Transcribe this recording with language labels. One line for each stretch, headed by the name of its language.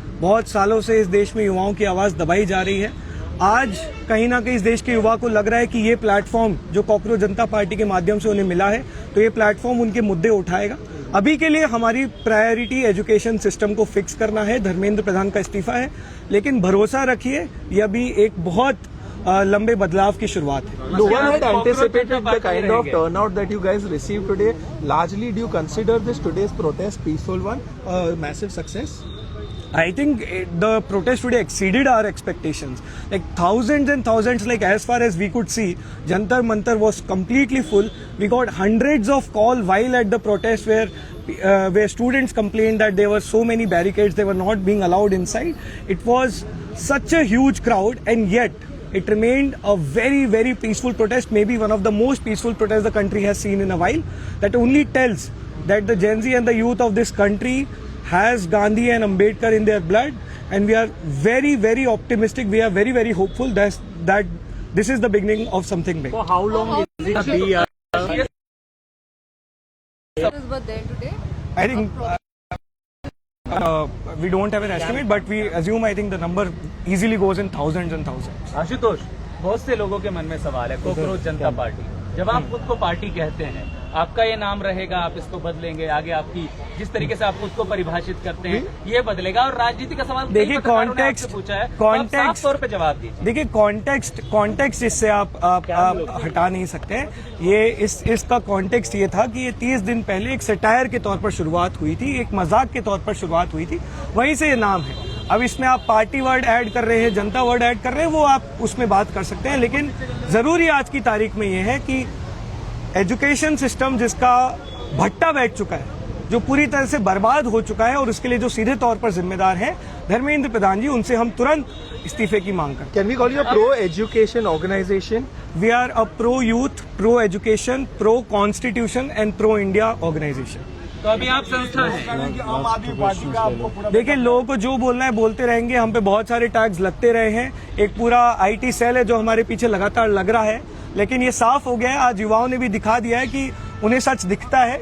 Hindi: बहुत सालों से इस देश में युवाओं की आवाज दबाई जा रही है। आज कहीं ना कहीं इस देश के युवा को लग रहा है कि ये प्लेटफॉर्म जो कॉकरोच जनता पार्टी के माध्यम से उन्हें मिला है, तो ये प्लेटफॉर्म उनके मुद्दे उठाएगा। अभी के लिए हमारी प्रायोरिटी एजुकेशन सिस्टम को फिक्स करना है, धर्मेंद्र प्रधान का इस्तीफा है, लेकिन भरोसा रखिए, ये अभी एक बहुत लंबे बदलाव की शुरुआत है।
English: No one had anticipated the kind of turnout that you guys received today. Largely, do you consider this today's protest peaceful one, a massive success? I think the protest today exceeded our expectations. Like thousands and thousands, like as far as we could see, Jantar Mantar was completely full. We got hundreds of calls while at the protest where students complained that there were so many barricades, they were not being allowed inside. It was such a huge crowd, and yet it remained a very, very peaceful protest, maybe one of the most peaceful protests the country has seen in a while. That only tells that the Gen Z and the youth of this country has Gandhi and Ambedkar in their blood, and we are very, very optimistic. We are very, very hopeful that this is the beginning of something big. For how long is it be? Were there today? I think we don't have an estimate, but we assume, I think the number easily goes in thousands and thousands.
Hindi: Ashutosh, बहुत से लोगों के मन में सवाल है, cockroach जनता party, जब आप खुद को पार्टी कहते हैं, आपका ये नाम रहेगा, आप इसको बदलेंगे, आगे आपकी जिस तरीके से आप खुद को परिभाषित करते हैं ये बदलेगा, और राजनीति का सवाल देखिए, कॉन्टेक्स्ट पूछा है, तो साफ तौर पे जवाब दीजिए। देखिए, कॉन्टेक्स्ट इससे आप हटा नहीं सकते। ये इसका कॉन्टेक्स्ट ये था कि ये 30 दिन पहले एक सटायर के तौर पर शुरुआत हुई थी, एक मजाक के तौर पर शुरुआत हुई थी, वहीं से ये नाम है। अब इसमें आप पार्टी वर्ड ऐड कर रहे हैं, जनता वर्ड ऐड कर रहे हैं, वो आप उसमें बात कर सकते हैं, लेकिन जरूरी आज की तारीख में ये है कि एजुकेशन सिस्टम जिसका भट्टा बैठ चुका है, जो पूरी तरह से बर्बाद हो चुका है, और उसके लिए जो सीधे तौर पर जिम्मेदार है धर्मेंद्र प्रधान जी, उनसे हम तुरंत इस्तीफे की मांग करते हैं।
English: Can we call you a pro-education organization? We are a pro youth, pro education, pro constitution and pro India organisation.
Hindi: तो अभी आप संस्था है, देखिए, लोगों को जो बोलना है बोलते रहेंगे, हम पे बहुत सारे टैग्स लगते रहे हैं, एक पूरा IT सेल है जो हमारे पीछे लगातार लग रहा है, लेकिन ये साफ हो गया है, आज युवाओं ने भी दिखा दिया है कि उन्हें सच दिखता है।